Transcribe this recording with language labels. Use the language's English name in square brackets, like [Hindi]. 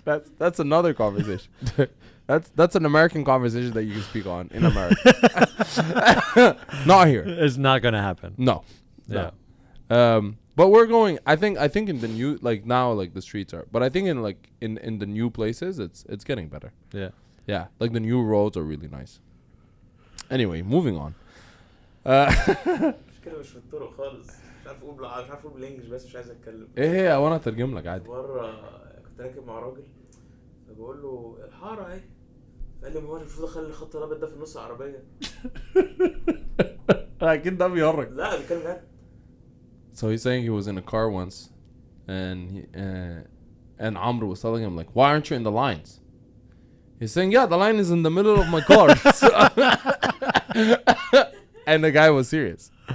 [English] That's another conversation. That's an American conversation that you can speak on in America. Not here. It's not gonna happen. No. Yeah. No. But we're going. I think in the new, like now, like the streets are. But I think in the new places, it's getting better. Yeah. Yeah, like the new roads are really nice. Anyway, moving on. [Arabic] المشكلة مش في الطرق خالص. مش عارف اقول بالانجلش بس مش عايز اتكلم. ايه وانا اترجم لك عادي. مرة كنت راكب مع راجل فبقول له الحارة اهي. قال لي ما هو المفروض اخلي الخط الابيض ده في النص العربية. اكيد ده بيهرج. لا بيتكلم جد. [English] So he's saying he was in a car once, and Amr was telling him like, "Why aren't you in the lines?" He's saying, "Yeah, the line is in the middle of my car." And the guy was serious.